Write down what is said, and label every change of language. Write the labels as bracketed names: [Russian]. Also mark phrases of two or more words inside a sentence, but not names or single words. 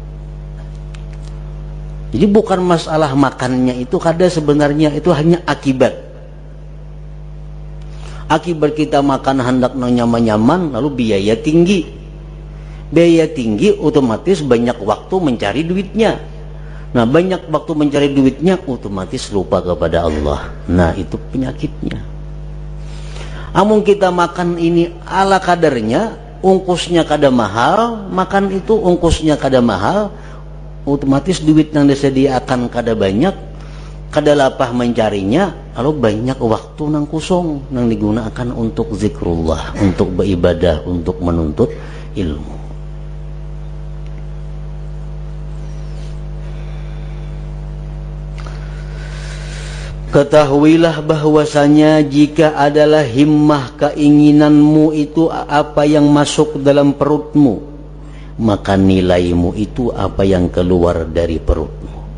[Indonesian] Jadi bukan masalah makannya itu kada, sebenarnya itu hanya akibat. Akibat kita makan hendak nyaman-nyaman, lalu biaya tinggi. Biaya tinggi otomatis banyak waktu mencari duitnya. Nah, banyak waktu mencari duitnya otomatis lupa kepada Allah. Nah, itu penyakitnya. Amun kita makan ini ala kadarnya, ongkosnya kada mahal, makan itu ongkosnya kada mahal, otomatis duit yang disediakan kada banyak, [Banjar] kada lapah [Indonesian] mencarinya, lalu banyak waktu nang kosong nang digunakan untuk zikrullah, untuk beribadah, untuk menuntut ilmu. Ketahuilah bahwasanya jika adalah himmah keinginanmu itu apa yang masuk dalam perutmu, maka nilaimu itu apa yang keluar dari perutmu.